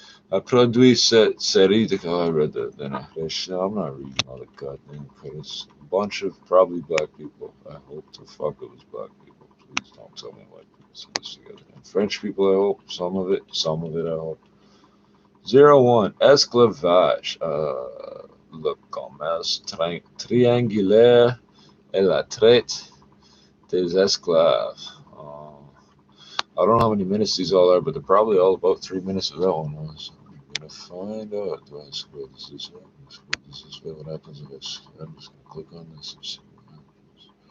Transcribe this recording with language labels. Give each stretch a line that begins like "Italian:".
French: I produit cette série de.
English: Oh, I read that. Then I'm not reading all the goddamn credits. A bunch of probably black people. I hope the fuck it was black people. Please don't tell me white people put this together. And French people, I hope. Some of it, I hope. 01.
French: Esclavage. Le commerce triangulaire et la traite des esclaves.
English: I don't know how many minutes these all are, but they're probably all about 3 minutes of that one was. I'm gonna find out. Do I scroll this way? Scroll this way. What happens if I'm just gonna click on this and see what happens.